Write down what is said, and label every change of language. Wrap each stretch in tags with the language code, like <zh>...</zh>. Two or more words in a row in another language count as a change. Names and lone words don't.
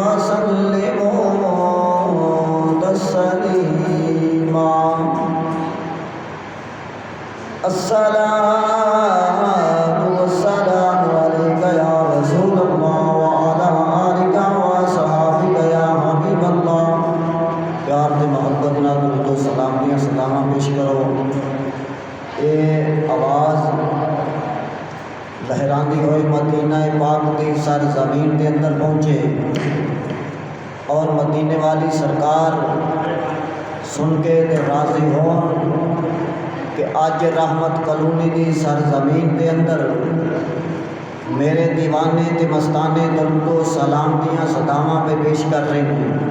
<ar>وسلموا تسليما الصلاة والسلام عليك يا رسول الله وعلى آلك وصحابك يا حبيب الله</ar> <pa>پیار تے محبت نال درود و سلام دیاں سلاماں پیش کرو۔ اے آواز لہراندی ہوئی مدینہ پاک دی سر زمین دے اندر پہنچے اور مدینے والی سرکار سن کے تے راضی ہون کہ آج رحمت کلونی دی سرزمین دے اندر میرے دیوانے تے مستانے درود و سلام دیاں صداواں پہ</pa> <ur>پیش کر رہے ہیں۔</ur>